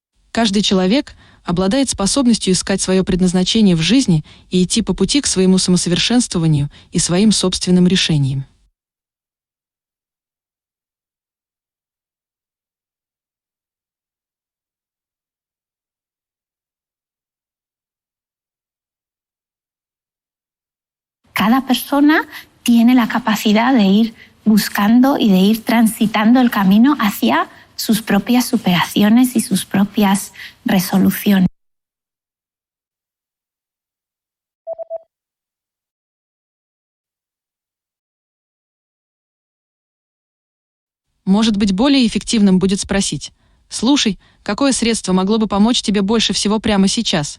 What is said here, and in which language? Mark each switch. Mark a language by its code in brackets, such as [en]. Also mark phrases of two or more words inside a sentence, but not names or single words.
[ru] Каждый человек обладает способностью искать свое предназначение в жизни и идти по пути к своему самосовершенствованию и своим собственным решениям. [es] Cada persona tiene la capacidad de ir buscando y de ir transitando el camino hacia sus propias superaciones y sus propias resoluciones. [ru] Может быть, более эффективным будет спросить: «Слушай, какое средство могло бы помочь тебе больше всего прямо сейчас?